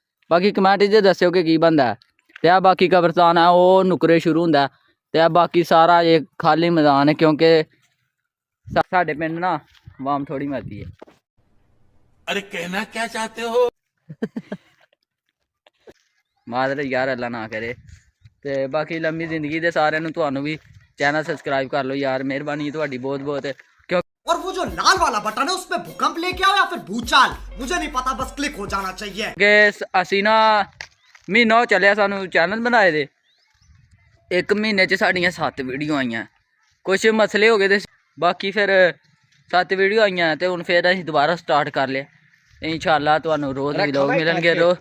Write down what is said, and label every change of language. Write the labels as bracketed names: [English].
[Punjabi] ਬਾਕੀ ਕਮੈਂਟ 'ਚ ਦੱਸਿਓ ਕਿ ਕੀ ਬਣਦਾ। ਤੇ ਆ ਬਾਕੀ ਕਬਰਸਤਾਨ ਹੈ, ਉਹ ਨੁਕਰੇ ਸ਼ੁਰੂ ਹੁੰਦਾ ਤੇ ਆ ਬਾਕੀ ਸਾਰਾ ਇਹ ਖਾਲੀ ਮੈਦਾਨ ਹੈ, ਕਿਉਂਕਿ ਸਾਡੇ ਪਿੰਡ ਨਾ ਵਾਮ ਥੋੜੀ ਮਰਦੀ ਹੈ। [Hindi] अरे कहना क्या चाहते हो? [Punjabi] ਮਾਦਰ ਯਾਰ ਅੱਲਾ ਨਾ ਕਰੇ। ਤੇ ਬਾਕੀ ਲੰਮੀ ਜ਼ਿੰਦਗੀ ਦੇ ਸਾਰਿਆਂ ਨੂੰ, ਤੁਹਾਨੂੰ ਵੀ ਚੈਨਲ ਸਬਸਕ੍ਰਾइब [Hindi] कर लो यार, मेहरबानी [Punjabi] ਤੁਹਾਡੀ बहुत बहुत। [Hindi] और वो जो लाल वाला बटन है उसपे भूकंप लेके आओ या फिर भूचाल, मुझे नहीं पता, बस क्लिक हो जाना चाहिए। [Punjabi] ਕਿ ਅਸੀਂ ਨਾ ਮਹੀਨਾ ਹੋ ਚੱਲਿਆ ਸਾਨੂੰ ਚੈਨਲ ਬਣਾਏ ਦੇ। ਇੱਕ ਮਹੀਨੇ 'ਚ ਸਾਡੀਆਂ 7 ਵੀਡੀਓ ਆਈਆਂ। ਕੁਛ ਮਸਲੇ ਹੋ ਗਏ ਤੇ ਬਾਕੀ ਫਿਰ 7 ਵੀਡੀਓ ਆਈਆਂ ਤੇ ਹੁਣ ਫਿਰ ਅਸੀਂ ਦੁਬਾਰਾ ਸਟਾਰਟ ਕਰ ਲਿਆ। ਇਨਸ਼ਾਅੱਲਾ ਤੁਹਾਨੂੰ ਰੋਜ਼ ਵੀਡੀਓ ਮਿਲਣਗੇ,